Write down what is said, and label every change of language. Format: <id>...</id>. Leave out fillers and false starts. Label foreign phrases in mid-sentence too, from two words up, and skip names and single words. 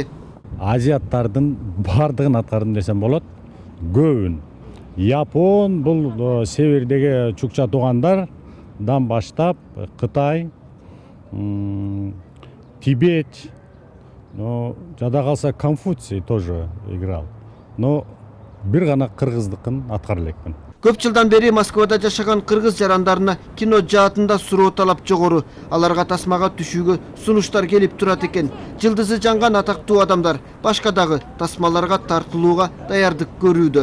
<ky>Азиаттардын бардыгын аткардым десем болот. Көбүн. Япон, бул севердеги чукча туугандардан баштап Кытай, Тибет, но жада калса Конфуций</ky> <ru>тоже играл.</ru> <ky>Но бир гана кыргыздыкын аткара элекмин. Көп жылдан бери Москвада жашаган кыргыз жарандарына кино жаатында суроо талап жогору. Аларга тасмага түшүүгө сунуштар келип турат экен. Жылдызы жанган атактуу адамдар башка дагы тасмаларга тартылууга даярдык көрүүдө.</ky>